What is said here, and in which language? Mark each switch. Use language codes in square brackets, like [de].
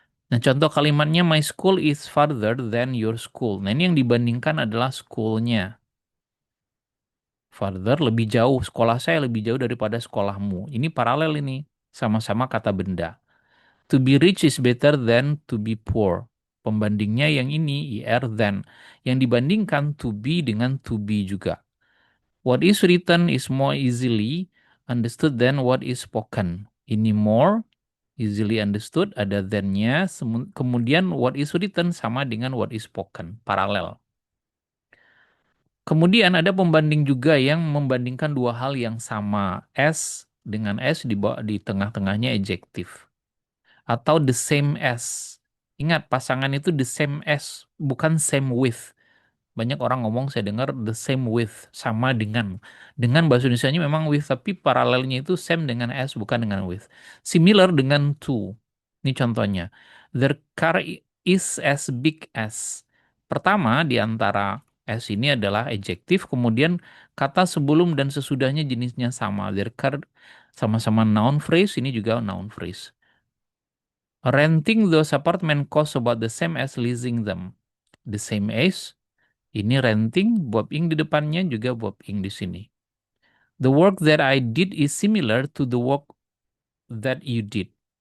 [en] Nah, contoh kalimatnya, my school is farther than your school. [id] Nah, ini yang dibandingkan adalah schoolnya. Farther, lebih jauh. Sekolah saya lebih jauh daripada sekolahmu. Ini paralel ini. Sama-sama kata benda. [en] To be rich is better than to be poor. [id] Pembandingnya yang ini, IR than. Yang dibandingkan to be dengan to be juga. [en] What is written is more easily understood than what is spoken. Ini more easily understood, ada than-nya. Kemudian what is written sama dengan what is spoken. Paralel. [id] Kemudian ada pembanding juga yang membandingkan dua hal yang sama. S dengan S di tengah-tengahnya adjektif. [en] Atau the same as. Ingat, pasangan itu the same as, bukan same with. [id] Banyak orang ngomong, saya dengar the same with, sama dengan. Dengan bahasa Indonesianya memang with, tapi paralelnya itu same dengan as, bukan dengan with. [en] Similar dengan to. Ini contohnya. Their car is as big as. [id] Pertama di antara as ini adalah adjektif, kemudian kata sebelum dan sesudahnya jenisnya sama. [en] Their car sama-sama noun phrase, ini juga noun phrase. Renting those apartment costs about the same as leasing them. The same as, ini renting, verb ing di depannya juga verb ing di sini. The work that I did is similar to the work that you did.